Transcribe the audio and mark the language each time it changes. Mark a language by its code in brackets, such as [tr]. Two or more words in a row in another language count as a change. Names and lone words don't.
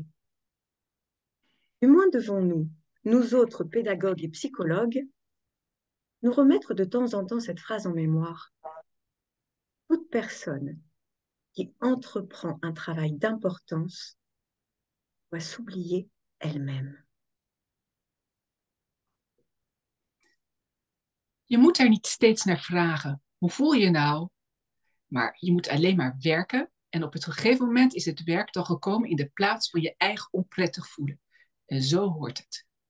[fr] Du moins devons-nous, nous autres pédagogues et psychologues, nous remettre de temps en temps cette phrase en mémoire. Toute personne qui entreprend un travail d'importance doit s'oublier elle-même. [nl] Je moet daar niet steeds naar vragen. Hoe voel je nou? Maar je moet alleen maar werken en op het gegeven moment is het werk dan gekomen in de plaats van je eigen onprettig voelen. En zo hoort het.